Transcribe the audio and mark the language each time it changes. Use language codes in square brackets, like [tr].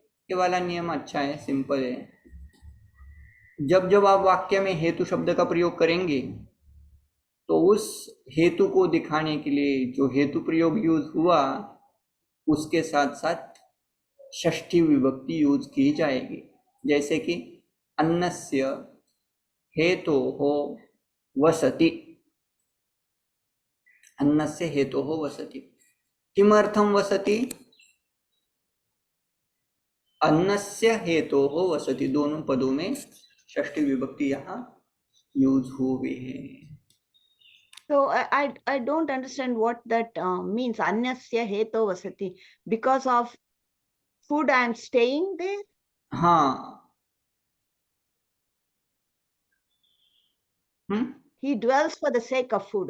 [hi] ये वाला नियम अच्छा है, सिंपल है. जब जब आप वाक्य में हेतु शब्द का प्रयोग करेंगे तो उस हेतु को दिखाने के लिए जो हेतु प्रयोग यूज हुआ उसके साथ साथ षष्ठी विभक्ति यूज की जाएगी. [sa] जैसे कि अन्नस्य हेतोः वसति. अन्नस्य हेतोः वसति. किमर्थं वसति. अन्नस्य हेतोः वसति. [hi] दोनों पदों में षष्ठी विभक्ति यहाँ यूज हुई है. [en] So I don't understand what that means. [sa] Annasya heto vasati. [en] Because of food I am staying there. [hi] हाँ. [en] He dwells for the sake of food.